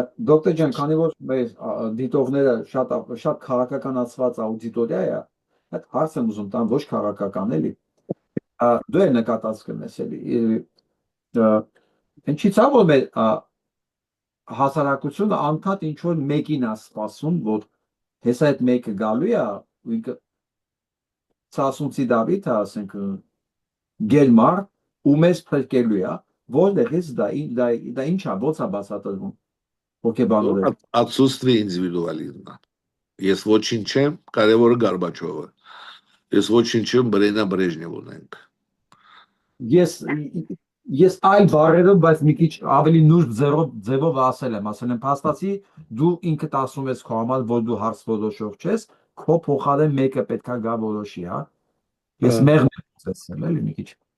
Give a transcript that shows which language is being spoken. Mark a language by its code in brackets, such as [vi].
[hy] Դոկտոր ջան, քանի որ մեր դիտողները շատ քաղաքականացված աուդիտորիա է, այդ հարց եմ ուզում տամ, ոչ քաղաքական էլի։ Դու էլ նկատած կնես էլի։ Ինչի՞ց է որ մեր հասարակությունը անդադ ինչ որ մեկին է սպասում, որ հեսա այդ մեկը գալու է ու ինքը Սասունցի Դավիթը, ասենք, գերմար ու մեզ փրկելու է, որտեղից դա ինչ է, ո՞նց է բացատրվում։ հոգեբանորեն։ [ru] Отсутствие индивидуализма. [hy] Ես ոչինչ չեմ, կարևորը Գորբաչովը։ Ես ոչինչ չեմ, Բրենա Բրեժնև ունենք։ Ես այլ բառերով, բայց մի քիչ ավելի նուրբ ձևով ասել եմ, փաստացի դու ինքդ ասում ես քո համար, որ դու հարց որոշող չես, քո փոխարեն մեկը պետքա գա որոշի, հա։ Ես մեղմ եմ ասել, էլի մի քիչ։